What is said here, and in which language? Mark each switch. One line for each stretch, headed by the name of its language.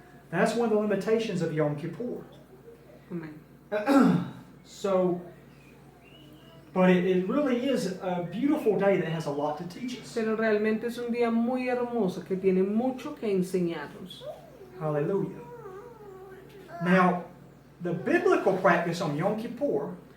English: That's one of the limitations of Yom Kippur.
Spanish: Amén.
English: So, but it really is a beautiful day that has a lot to teach us.
Spanish: Pero realmente es un día muy hermoso que tiene mucho que enseñarnos.
English: Hallelujah. Now, the biblical practice on Yom Kippur